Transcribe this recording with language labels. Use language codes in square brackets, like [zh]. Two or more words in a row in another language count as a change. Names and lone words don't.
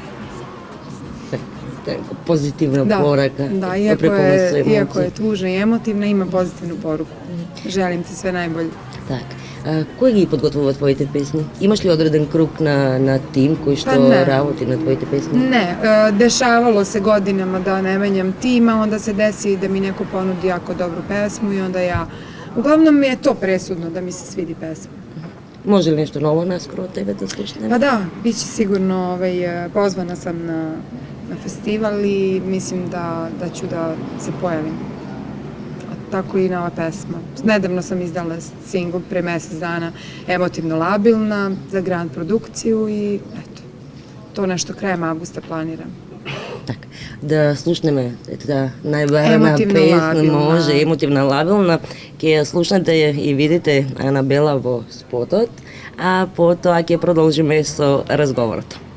[sr] Pozitivna poruka. Da, iako je tužna i emotivna, ima pozitivnu poruku. Želim ti sve najbolje. [mk] Так. Кој ги подготвува твоите песни? Имаш ли одреден круг на тим кој што работи на твоите песни? [sr] Ne, dešavalo se godinama da ne menjam tima, onda se desi da mi neko ponudi jako dobru pesmu i onda ja... Uglavnom mi je to presudno da mi se svidi pesma. Može li nešto novo naskoro od tebe da slušnem? Pa da, bit će sigurno, pozvana sam na festival i mislim da ću da se pojavim. Tako i nova pesma. Nedavno sam izdala singl pre mesec dana, Emotivno labilna, za Grand produkciju i eto, to nešto krajem avgusta planiram. [mk] Так, да слушнеме таа најбарна песна, може, Емотивна лабилна, ќе ја слушнете и видите Анабела во спотот, а потоа ќе продолжиме со разговорот.